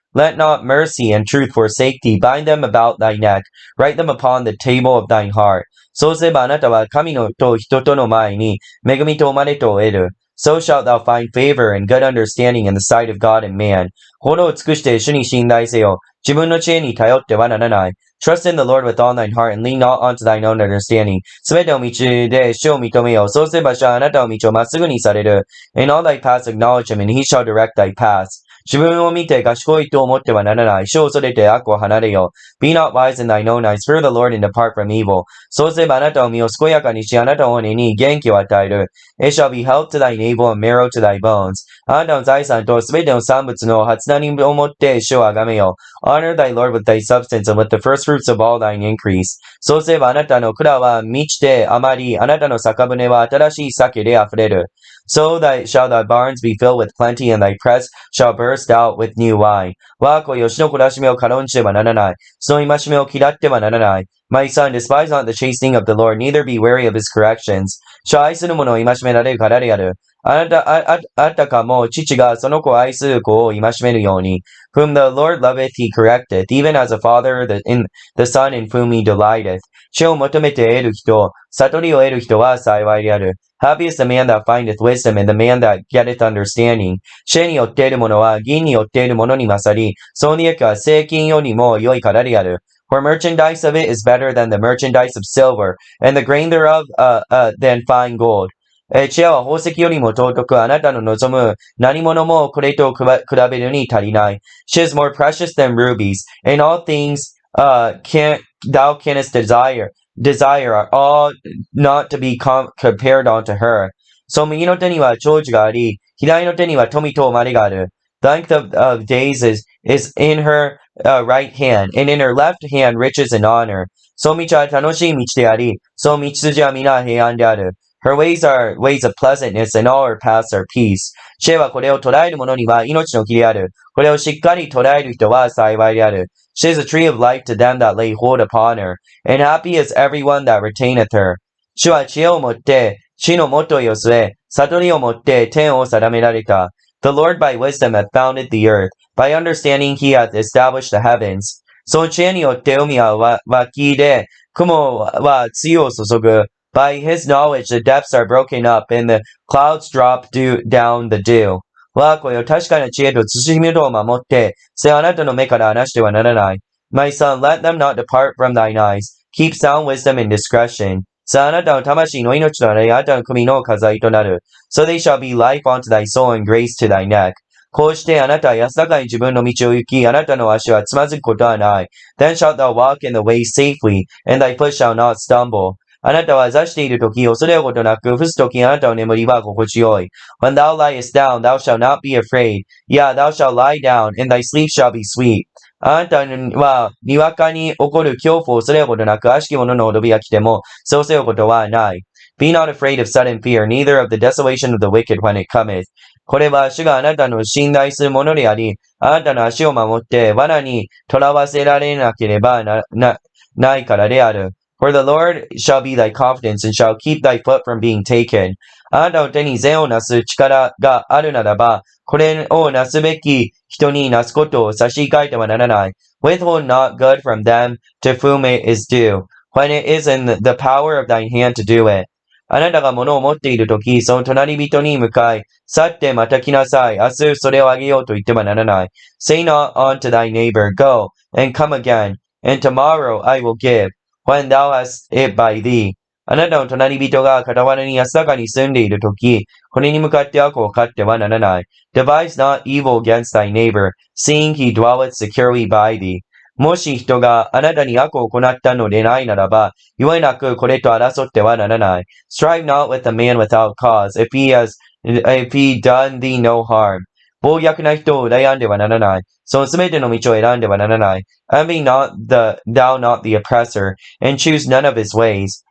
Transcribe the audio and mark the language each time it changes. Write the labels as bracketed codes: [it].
[en] Let not mercy and truth forsake thee. Bind them about thy neck. Write them upon the table of thine heart. [ja] そうすればあなたは神のと人との前に恵みと誉れとを得る。 [en] So shalt thou find favor and good understanding in the sight of God and man. [ja] 心を尽くして主に信頼せよ。自分の知恵に頼ってはならない。 [en] Trust in the Lord with all thine heart and lean not onto thine own understanding. [ja] すべての道で主を認めよう。そうすれば主はあなたの道をまっすぐにされる。 [en] In all thy paths acknowledge him, and he shall direct thy paths. [ja] 自分を見て賢いと思ってはならない。主を恐れて悪を離れよう。 [en] Be not wise in thine own eyes. Fear the Lord and depart from evil. [ja] そうすればあなたの身を健やかにし、あなたの骨に元気を与える。 [en] It shall be health to thy navel and marrow to thy bones. [ja] あなたの財産とすべての産物の初なりをもって主をあがめよう。 [en] Honor thy Lord with thy substance and with the first fruits of all thine increase. [ja] そうすればあなたの蔵は満ちて余り、あなたの酒舟は新しい酒で溢れる。 [en] So shall thy barns be filled with plenty, and thy press shall burst out with new wine. [ja] 我が子よ、主の懲らしめを軽んじてはならない。その戒めを嫌ってはならない。 [en] My son, despise not the chastening of the Lord, neither be weary of his corrections. [ja] 主は愛する者を戒められるからである。あたかも父がその子を愛する子を戒めるように。 [en] Whom the Lord loveth, he correcteth, even as a father in the son in whom he delighteth. [ja] 主を求めて得る人、悟りを得る人は幸いである。 [en] Happy is the man that findeth wisdom, and the man that getteth understanding. [ja] 知恵によって得る者は銀によって得る者に勝り、その利益は精金よりも良いからである。 [en] For merchandise of it is better than the merchandise of silver, and the grain thereof than fine gold. [ja] 知恵は宝石よりも尊く、あなたの望む何者もこれと比べるに足りない。 [en] She is more precious than rubies. In all things thou canst desire are all not to be compared unto her. [ja] その右の手には長寿があり、左の手には富と誉れがある。 [en] The length of days is in her right hand, and in her left hand riches and honor. [ja] その道は楽しい道であり、その道筋は皆平安である。 [en] Her ways are ways of pleasantness, and all her paths are peace. [ja] 知恵はこれを捉える者には命の木である。これをしっかり捉える人は幸いである。 [en] She is a tree of life to them that lay hold upon her, and happy is everyone that retaineth her. [ja] 主は知恵をもって地の元へを据え、悟りをもって天を定められた。 [en] The Lord by wisdom hath founded the earth. By understanding he hath established the heavens. [ja] その知恵によって海は湧き出、雲は露を注ぐ。 [en] By his knowledge the depths are broken up, and the clouds drop down the dew. [ja] 我が子よ、確かな知恵と慎みとを守って、それあなたの目から離してはならない。 [en] My son, let them not depart from thine eyes. Keep sound wisdom and discretion. [ja] さあ、あなたの魂の命となり、あなたの首の飾りとなる。 [en] So they shall be life unto thy soul and grace to thy neck. [ja] こうしてあなたは安らかに自分の道を行き、あなたの足はつまずくことはない。 [en] Then shalt thou walk in the way safely, and thy foot shall not stumble. [ja] あなたは座しているとき、恐れることなく、伏すときあなたの眠りは心地よい。 [en] When thou liest down, thou shalt not be afraid. Yeah, thou shalt lie down, and thy sleep shall be sweet. [ja] あなたは、にわかに起こる恐怖を恐れることなく、悪しき者の脅びが来ても、そうせよことはない。 [en] Be not afraid of sudden fear, neither of the desolation of the wicked when it cometh. [ja] これは主があなたの信頼するものであり、あなたの足を守って、罠に囚わせられなければないからである。 [en] For the Lord shall be thy confidence, and shall keep thy foot from being taken. [ja] あなたの手に善をなす力があるならば、これをなすべき人になすことを差し控えてはならない。 [en] Withhold not good from them to whom it is due, when it is in the power of thine hand to do it. [ja] あなたが物を持っているとき、その隣人に向かい、去ってまた来なさい。明日それをあげようと言ってはならない。 [en] Say not unto thy neighbor, Go, and come again, and tomorrow I will give.When thou hast it by thee. [ja] あなたの隣人が傍らに安らかに住んでいるとき、これに向かって悪を買ってはならない。 [en] Devise not evil against thy neighbor, seeing he dwelleth securely by thee. [ja] もし人があなたに悪を行ったのでないならば、故なくこれと争ってはならない。 [en] Strive not with a man without cause, if he done thee no harm. [ja] 暴虐な人を羨んではならない。そのすべての道を選んではならない。 Envy thou not the oppressor, and choose none of his ways.